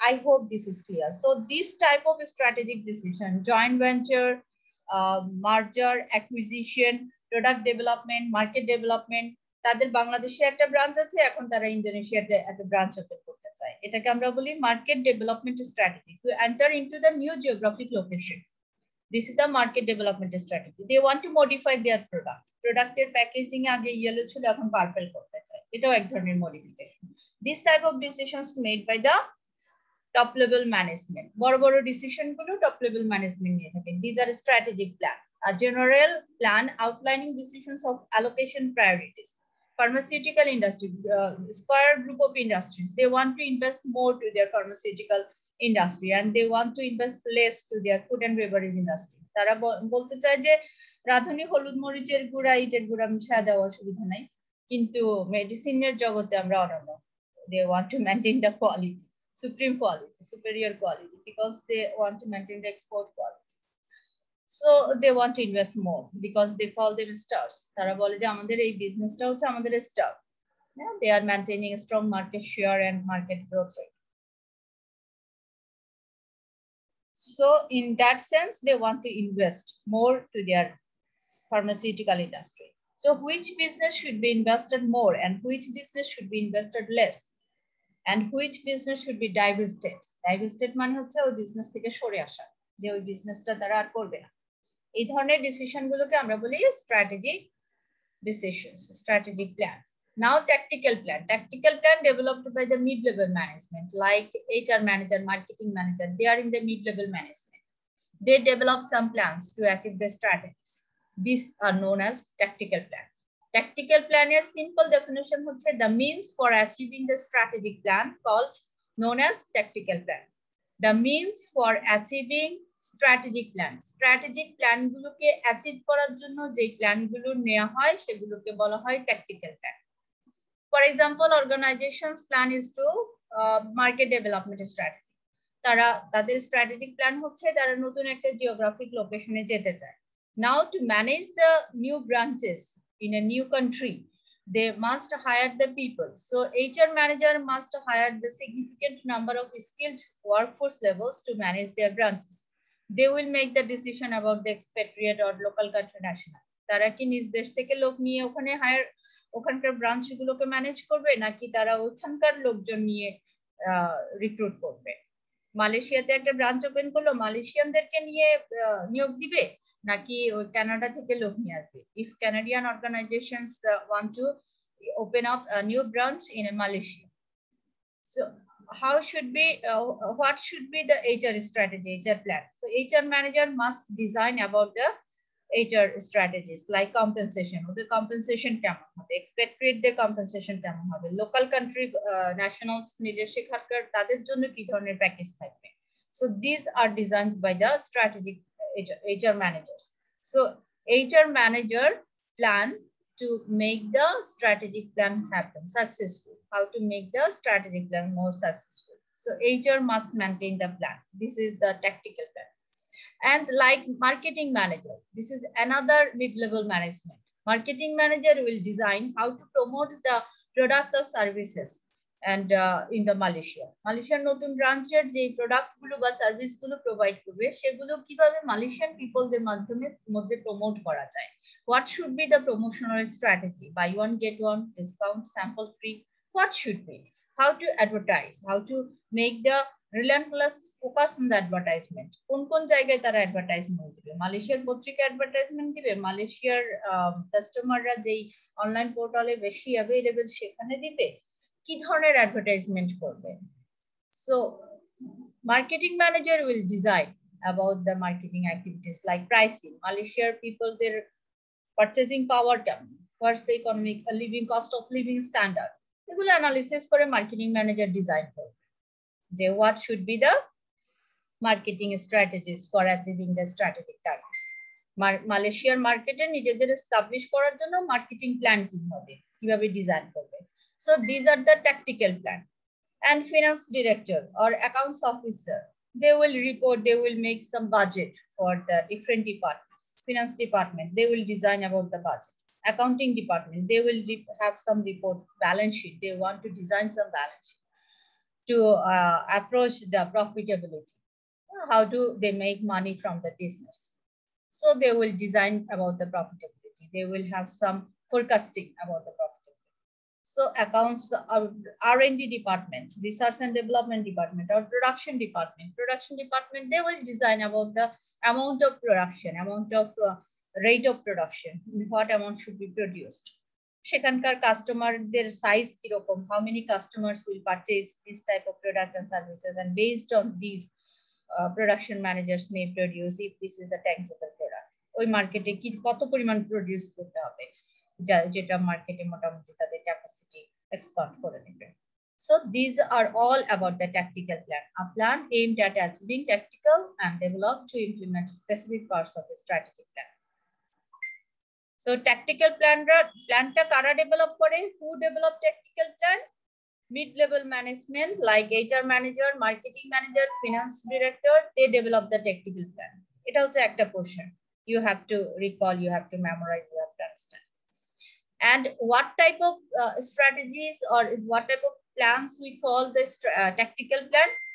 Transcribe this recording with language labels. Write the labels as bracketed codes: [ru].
[en] I hope this is clear. So this type of strategic decision, joint venture, merger, acquisition, product development, market development, [bn] তাদের বাংলাদেশে একটা branch আছে, এখন তারা ইন্দোনেশিয়াতে একটা ব্রাঞ্চ ওপেন করতে চায়। এটাকে আমরা বলি [en] Market development strategy, to enter into the new geographic location. This is the market development strategy. They want to modify their product. [bn] Producter packaging আগে yellow ছিল, এখন purple করতে চায়, এটাও এক ধরনের modification. [en] This type of decisions made by the top level management. [bn] বড় বড় ডিসিশন গুলো টপ লেভেল ম্যানেজমেন্ট নিয়ে থাকে। [en] These are strategic plan, a general plan outlining decisions of allocation priorities. Pharmaceutical industry, Square group of industries, they want to invest more to their pharmaceutical industry and they want to invest less to their food and beverage industry. [bn] তারা বলতে চায় যে রাঁধুনি হলুদ মরিচের গুঁড়া, ইটের গুঁড়া মিশিয়ে দেওয়া অসুবিধা নাই, কিন্তু মেডিসিনের জগতে আমরা অনন্য। [en] They want to maintain the quality, supreme quality, superior quality, because they want to maintain the export quality. So they want to invest more because they call them stars. [bn] তারা বলে যে আমাদের এই বিজনেসটা হচ্ছে আমাদের star. [en] They are maintaining a strong market share and market growth rate. So in that sense, they want to invest more to their pharmaceutical industry. So which business should be invested more and which business should be invested less? And which business should be divested? [bn] Divested মানে হচ্ছে ওই business থেকে সরে আসা, যে ওই বিজনেসটা তারা আর করবে না। এই ধরনের ডিসিশন গুলোকে আমরা বলি strategic decisions, strategic plan. [en] Now tactical plan. Tactical plan developed by the mid-level management like HR manager, marketing manager. They are in the mid-level management. They develop some plans to achieve the strategies. These are known as tactical plan. Tactical plan is simple definition hoche the means for achieving the strategic plan called known as tactical plan. The means for achieving strategic plan. [bn] Strategic plan গুলোকে achieve করার জন্য যে plan গুলো নেওয়া হয় সেগুলোকে বলা হয় tactical plan. [en] For example, organization's plan is to market development strategy. [bn] তারা তাদের strategic plan হচ্ছে তারা নতুন একটা geographic location-এ যেতে চায়. [en] Now to manage the new branches in a new country, they must hire the people. So HR manager must hire the significant number of skilled workforce levels to manage their branches. They will make the decision about the expatriate or local country national. [bn] তারা কি নিজ দেশ থেকে লোক নিয়ে ওখানে higher ওখানকার branch গুলোকে ম্যানেজ করবে নাকি তারা ওখানকার লোকজন নিয়ে রিক্রুট করবে? মালয়েশিয়াতে একটা ব্রাঞ্চ ওপেন করলো, মালয়েশিয়ানদেরকে নিয়ে নিয়োগ দিবে নাকি ওই কানাডা থেকে লোক নিয়ে আসবে? [en] If Canadian organizations want to open up a new branch in Malaysia, so how should be what should be the HR strategy, HR plan? So HR manager must design about the HR strategies like compensation. [bn] The compensation কেমন হবে, expatriate the compensation কেমন হবে, local country nationals leadership হারকার তাদের জন্য কি ধরনের package থাকবে? [en] So these are designed by the strategic HR managers. So HR manager plan to make the strategic plan happen successful. How to make the strategic plan more successful? So HR must maintain the plan. This is the tactical plan. And like marketing manager, this is another mid-level management. Marketing manager will design how to promote the product or services and in the Malaysian [bn] নতুন ব্রাঞ্চের যে product গুলো বা service গুলো provide করবে সেগুলো কিভাবে Malaysian পিপলদের মধ্যে প্রমোট করা যায়? [en] What should be the promotional strategy? Buy one get one, discount, sample free. What should be? How to advertise? How to make the relentless focus on the advertisement? [bn] কোন জায়গায় তারা advertisement দিবে? মালয়েশিয়ার পত্রিকা advertisement দিবে, মালয়েশিয়ার কাস্টমাররা যেই অনলাইন পোর্টালে বেশি অ্যাভেলেবল সেখানে দিবে, কি ধরনের অ্যাডভার্টাইজমেন্ট করবে? [en] So marketing manager will design about the marketing activities like pricing. Malaysian people, their purchasing power কেমন, what's the economic living cost of living standard, [bn] এগুলো অ্যানালিসিস করে মার্কেটিং ম্যানেজার ডিজাইন করবে যে [en] what should be the marketing strategies for achieving the strategic targets. [bn] মালয়েশিয়ার মার্কেটে নিজেদের establish করার জন্য মার্কেটিং প্ল্যান কি হবে, কিভাবে ডিজাইন করবে? [en] So these are the tactical plan. And finance director or accounts officer, they will report, they will make some budget for the different departments. Finance department, they will design about the budget. Accounting department, they will have some report, balance sheet. They want to design some balance sheet to approach the profitability. How do they make money from the business? So they will design about the profitability. They will have some forecasting about the profitability. So accounts, R&D department, research and development department, or production department, they will design about the amount of production, amount of rate of production, what amount should be produced. [bn] সেখানকার কাস্টমারদের size কিরকম, [en] how many customers will purchase this type of product and services, and based on these production managers may produce if this is the tangible product. [bn] ওই মার্কেটে কি কত পরিমাণ produce করতে হবে যেটা মার্কেটে মোটামুটি তাদের ক্যাপাসিটি এক্সপান্ড করে নেবে. [en] So these are all about the tactical plan. A plan aimed at achieving tactical and developed to implement specific parts of a strategic plan. [bn] So tactical planটা কারা ডেভেলপ করে? [en] Who develop tactical plan? Mid-level management like HR manager, marketing manager, finance director, they develop the tactical plan. It also একটা portion. You have to recall, you have to memorize, you have to understand. And what type of strategies or what type of plans we call this tactical plan?